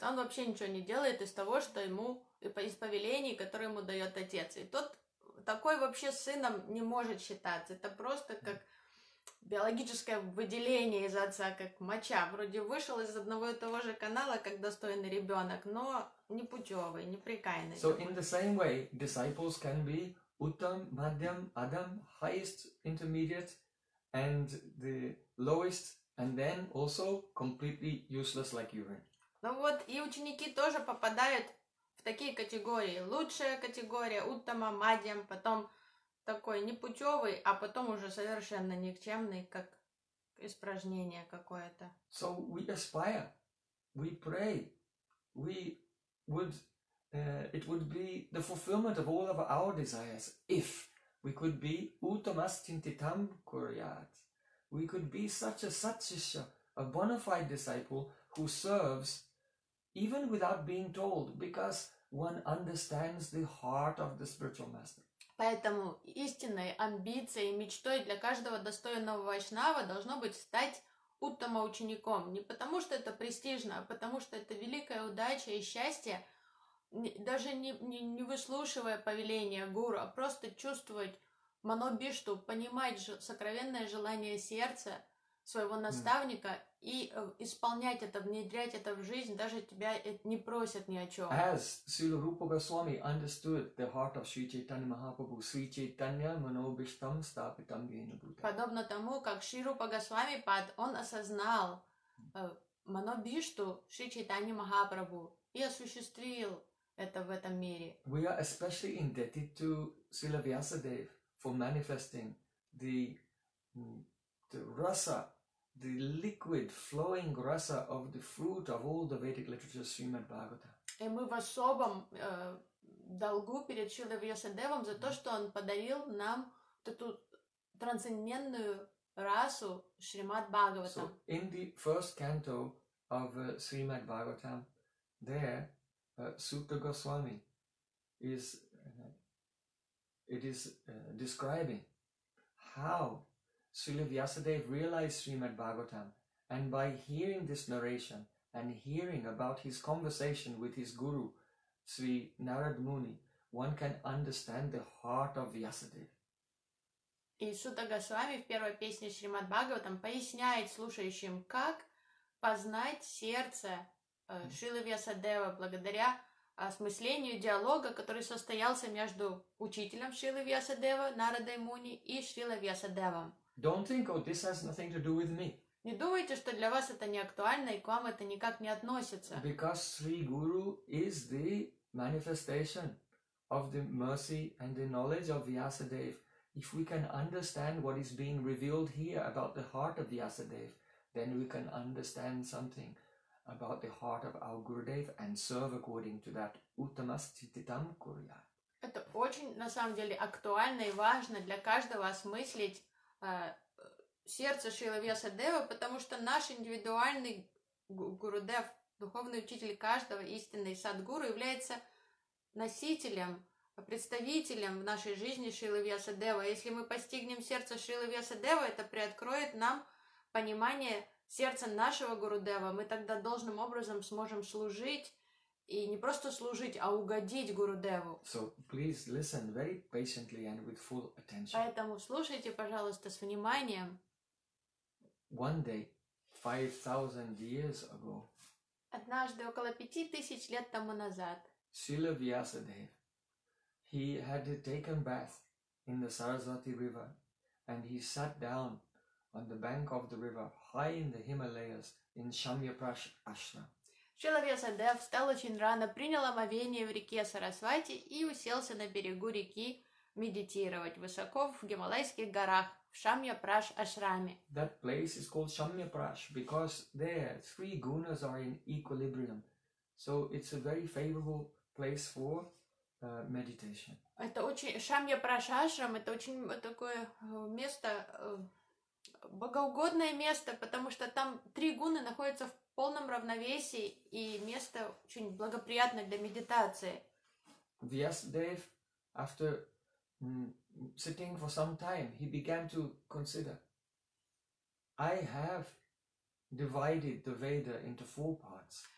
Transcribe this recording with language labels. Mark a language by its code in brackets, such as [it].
[ru] Он вообще ничего не делает из того, что ему из повелений, которые ему дает отец. И тот такой вообще сыном не может считаться. Это просто как биологическое выделение из отца, как моча. Вроде вышел из одного и того же канала, как достойный ребенок, но непутевый, неприкаянный. [en] So in the same way, disciples can be Uttam, Madhyam, Adam, highest intermediate, and the lowest, and then also completely useless like urine. [ru] Ну вот, и ученики тоже попадают в такие категории. Лучшая категория, Уттама, Мадьям, потом такой непутевый, а потом уже совершенно никчемный, как испражнение какое-то. [en] So we aspire, we pray, we would, it would be the fulfillment of all of our desires if we could be [sa] Uttamas Cintitam Kuryat. [en] We could be such a satsisya, a bona fide disciple who serves even without being told, because one understands the heart of the spiritual master. [ru] Поэтому истинной амбицией и мечтой для каждого достойного вайшнава должно быть стать Уттама учеником. Не потому, что это престижно, а потому, что это великая удача и счастье, даже не выслушивая повеления гуру, а просто чувствовать манобишту, понимать сокровенное желание сердца своего наставника и исполнять это, внедрять это в жизнь, даже тебя не просят ни о чем. [en] As Srila Rupa Goswami understood the heart of [sa] Sri Chaitanya Mahaprabhu, Sri Chaitanya Manobhishtam Stapitam Yena Bhuta. [ru] Подобно тому, как Шри Рупа Госвами Пад, он осознал манобишту Шри Чайтани Махапрабху и осуществил это в этом мире. [en] We are especially indebted to Srila Vyasadeva for manifesting the rasa, the liquid flowing rasa of the fruit of all the Vedic literature, Srimad Bhagavata. [ru] И мы в особом долгу перед Шрила Вьясадевом за то, что он подарил нам эту трансцендентную расу Шримад Бхагаватам. [en] So, in the first canto of Srimad Bhagavatam, there, Sutta Goswami is describing how Srila Vyasadeva realized Srimad Bhagavatam, and by hearing this narration and hearing about his conversation with his guru, Sri Narad Muni, one can understand the heart of Vyasadeva. [ru] И Сута Госвами в первой песне Шримад Бхагаватам поясняет слушающим, как познать сердце Шрилы Вьясадева благодаря осмыслению диалога, который состоялся между учителем Шрилы Вьясадева, Нарадой Муни, и Шрилой Вьясадевом. [en] Don't think, oh, this has nothing to do with me. [ru] Не думайте, что для вас это не актуально и к вам это никак не относится. [en] Because Sri Guru is the manifestation of the mercy and the knowledge of Vyasadeva. If we can understand what is being revealed here about the heart of Vyasadeva, then we can understand something about the heart of our Gurudev and serve according to that. [sa] Uttamas Cittitam Kuryat. [ru] Это очень, на самом деле, актуально и важно для каждого осмыслить сердце Шрилы Вьясадевы, потому что наш индивидуальный гурудев, духовный учитель каждого истинный садгуру, является носителем, представителем в нашей жизни Шрилы Вьясадевы. Если мы постигнем сердце Шрилы Вьясадевы, это приоткроет нам понимание сердца нашего гурудева. Мы тогда должным образом сможем служить, и не просто служить, а угодить гурудеву. [en] So please listen very patiently and with full attention. [ru] Поэтому слушайте, пожалуйста, с вниманием. [en] One day, 5,000 years ago. [ru] Однажды, около 5,000 лет тому назад. [en] Srila Vyasadeva, he had taken bath in the Saraswati River, and he sat down on the bank of the river, high in the Himalayas, in Shamyaprash Ashram. Шрила Вьясадева встал очень рано, принял омовение в реке Сарасвати и уселся на берегу реки медитировать высоко в Гималайских горах, в Шамьяпраш Ашраме. That place is called Shamyaprash because there three gunas are in equilibrium. So it's a very favorable place for meditation. [ru] Это очень Шамьяпраш Ашрам, это очень такое место богоугодное место, потому что там три гуны находятся в полном равновесии, и место очень благоприятно для медитации. [en] Vyasadeva, after sitting for some time, he began to consider, I have divided the Veda into four parts.